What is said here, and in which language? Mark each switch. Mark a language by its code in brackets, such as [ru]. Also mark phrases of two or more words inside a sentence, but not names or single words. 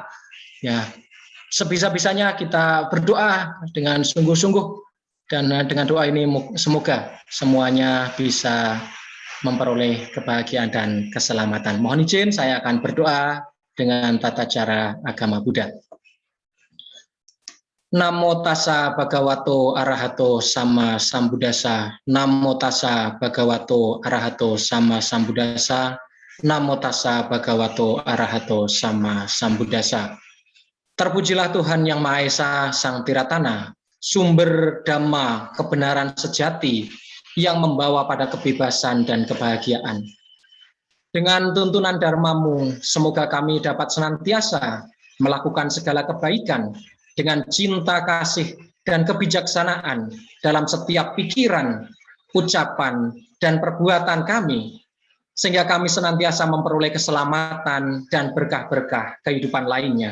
[id] Ya, sebisa-bisanya kita berdoa dengan sungguh-sungguh. Dan dengan doa ini semoga semuanya bisa memperoleh kebahagiaan dan keselamatan. Mohon izin saya akan berdoa dengan tata cara agama Buddha. [pi] Namo tassa bhagavato arahato sama sambuddhassa. Namo tassa bhagavato arahato sama sambuddhassa. Namo tassa bhagavato arahato sama sambuddhassa. [id] Terpujilah Tuhan Yang Maha Esa, Sang Tiratana, sumber dhamma kebenaran sejati yang membawa pada kebebasan dan kebahagiaan. Dengan tuntunan dharma-Mu, semoga kami dapat senantiasa melakukan segala kebaikan dengan cinta kasih dan kebijaksanaan dalam setiap pikiran, ucapan, dan perbuatan kami, sehingga kami senantiasa memperoleh keselamatan dan berkah-berkah kehidupan lainnya.